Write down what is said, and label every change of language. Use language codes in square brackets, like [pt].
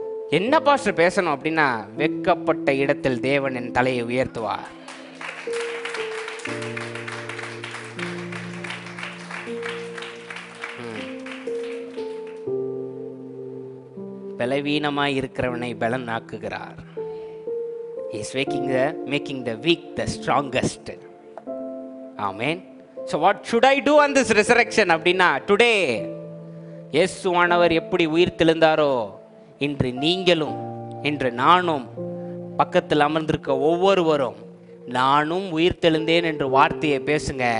[ta] என்ன பாஸ்டர் பேசணும் அப்படின்னா, வெட்கப்பட்ட இடத்தில் தேவன் என் தலையை உயர்த்துவார். பலவீனமாய் இருக்கிறவனை பலன் ஆக்குகிறார். [en] He is making the weak the strongest. Amen. So what should I do on this resurrection [ta] அப்படின்னா, today இயேசுவானவர் எப்படி உயிர் தெழுந்தாரோ, இன்று நீங்களும், இன்று நானும், பக்கத்தில் அமர்ந்திருக்க ஒவ்வொருவரும் நானும் உயிர் தெழுந்தேன் என்று வார்த்தையை பேசுங்க.